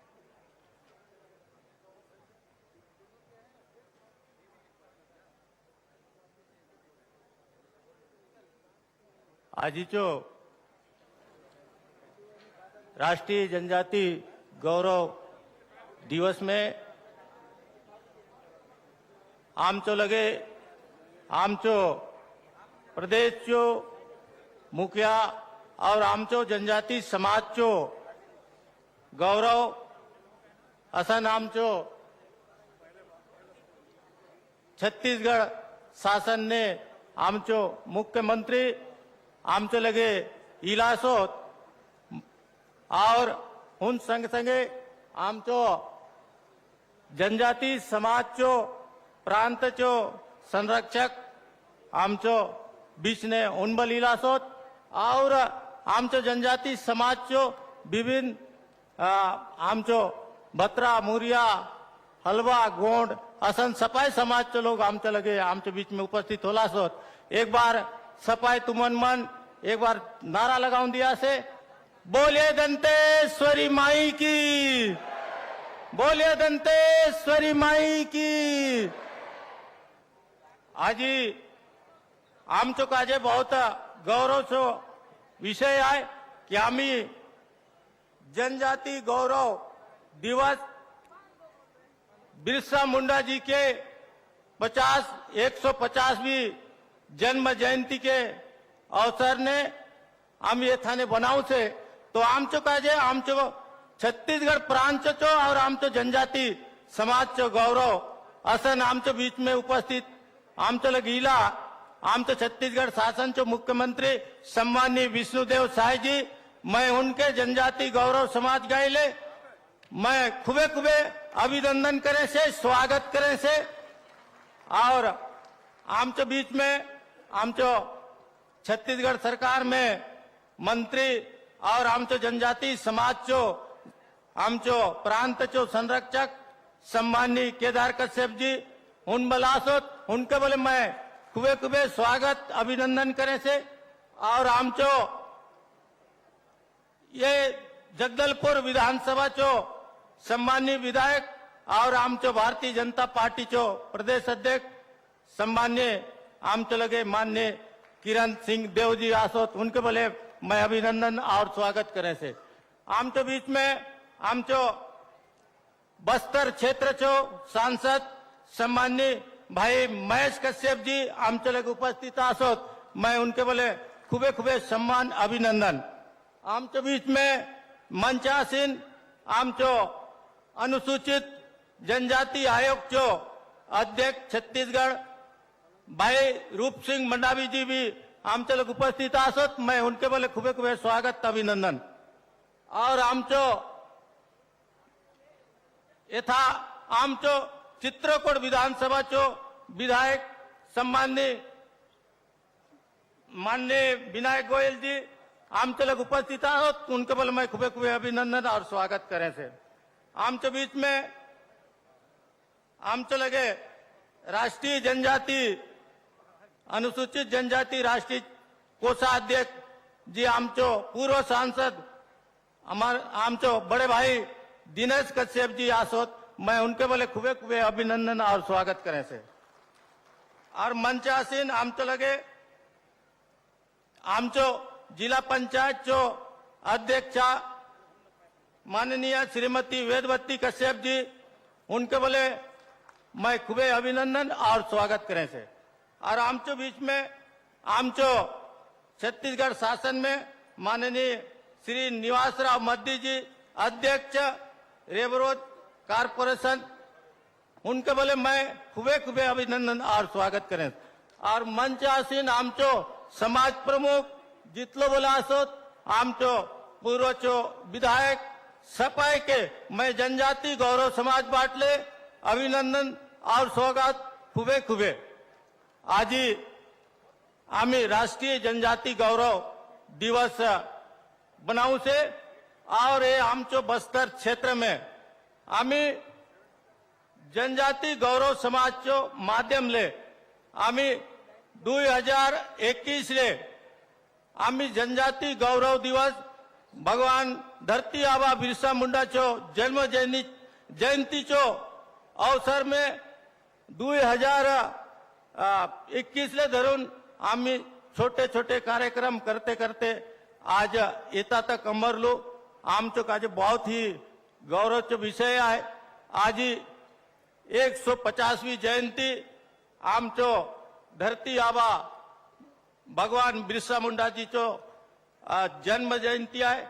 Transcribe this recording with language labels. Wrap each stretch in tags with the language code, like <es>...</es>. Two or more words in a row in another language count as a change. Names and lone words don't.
<hlb>आजीचो राष्ट्रीय जनजाति गौरव दिवस में आमचो लगे आमचो प्रदेश चो मुखिया और आमचो जनजाति समाज चो गौरव असन आमचो छत्तीसगढ़ शासन ने आमचो मुख्यमंत्री आमचो लगे इलासोत और उन संग संगे आमचो जनजाति समाज चो प्रांत चो संरक्षक आमचो बीच ने उनबल इलासोत और आमचो जनजाति समाज चो विभिन्न आमचो बत्रा मुरिया हलवा गोंड असन सपाई समाज चो लोग आमचो लगे आमचो बीच में उपस्थित होला सोत। एक बार सपाई तुमन मन एक बार नारा लगाऊं दिया से</hlb> <hi>बोले दंतेश्वरी माई की, बोले दंतेश्वरी माई की।</hi> <hlb>आजी आमचो काजे बहुत गौरवचो विषय आहे की आम्ही जनजाति गौरव दिवस बिरसा मुंडा जी के 150वीं जन्म जयंती के अवसर ने आम्ही येथाने बनाव से तो आमचो काजे आमचो छत्तीसगढ़ प्रांत चो और आमचो जनजाति समाज चो गौरव असन आमचो बीच में उपस्थित आमचो लगीला आमचो छत्तीसगढ़ शासन चो मुख्यमंत्री सम्माननीय विष्णुदेव साय जी, मैं उनके जनजाति गौरव समाज गायले मैं खुबे खुबे अभिनंदन करे से स्वागत करे से और आमचो बीच में आमचो छत्तीसगढ़ सरकार में मंत्री और आमचो जनजाति समाज चो आमचो प्रांतचो संरक्षक सम्मानी केदार कश्यप जी उन बलासोत उनके बोले मैं खूबे खूबे स्वागत अभिनंदन करे से। और आमचो ये जगदलपुर विधानसभा चो सम्मानी विधायक और आमचो भारतीय जनता पार्टी चो प्रदेश अध्यक्ष सम्मान्य आमचो लगे मान्य किरण सिंह देव जी आसोत उनके बोले मैं अभिनंदन और स्वागत करे से। आमचो बीच में आमचो बस्तर क्षेत्र चो सांसद सम्मान्य भाई महेश कश्यप जी आमचो लगे उपस्थित आसोत मैं उनके बोले खूबे खूबे सम्मान अभिनंदन। आमचो बीच में मंचासीन आमचो अनुसूचित जनजाति आयोग चो अध्यक्ष छत्तीसगढ़ भाई रूप सिंह मंडावी जी भी आमचे लोग उपस्थित आसोत मैं उनके बोले खूबे खूबे स्वागत अभिनंदन। और आमचो यथा आमचो चित्रकूट विधानसभा चो विधायक सम्मान्य माननीय विनायक गोयल जी आमचे लोग उपस्थित आहोत उनके बोले मैं खूबे खूबे अभिनंदन और स्वागत करे से। आमचे बीच में आमचे लगे राष्ट्रीय जनजाति अनुसूचित जनजाति राष्ट्रीय कोषाध्यक्ष जी आमचो पूर्व सांसद आमचो बड़े भाई दिनेश कश्यप जी आसोत मैं उनके बोले खूबे खूबे अभिनंदन और स्वागत करे से। और मंचासीन आमचो लगे आमचो जिला पंचायत चो अध्यक्षा माननीय श्रीमती वेदवती कश्यप जी उनके बोले मैं खूबे अभिनंदन और स्वागत करें से। और आमचो बीच में आमचो छत्तीसगढ़ शासन में माननीय श्री निवासराव मद्दी जी अध्यक्ष रेबरोज कारपोरेशन उनके बोले मैं खूबे खूबे अभिनंदन और स्वागत करें। और मंच आसीन आमचो समाज प्रमुख जितलो बोला असोत आमचो पूर्वचो विधायक सपाय के मैं जनजाति गौरव समाज बाटले अभिनंदन और स्वागत खूबे खूबे। आज आम्ही राष्ट्रीय जनजाति गौरव दिवस बनाऊ से और ये आमचो बस्तर क्षेत्र में आम्ही जनजाति गौरव समाज चो माध्यम ले आम्ही 2021 ले आम्ही जनजाति गौरव दिवस भगवान धरती आबा बिरसा मुंडा चो जन्म जयंती चो अवसर में 2021 ले धरून आम्ही छोटे छोटे कार्यक्रम करते करते आज येता तक अमरलो। आमचो काजे बहुत ही गौरवचो विषय आहे। आज 150वीं जयंती आमचो धरती आबा भगवान बिरसा मुंडा जी चो जन्म जयंती आहे।</hlb>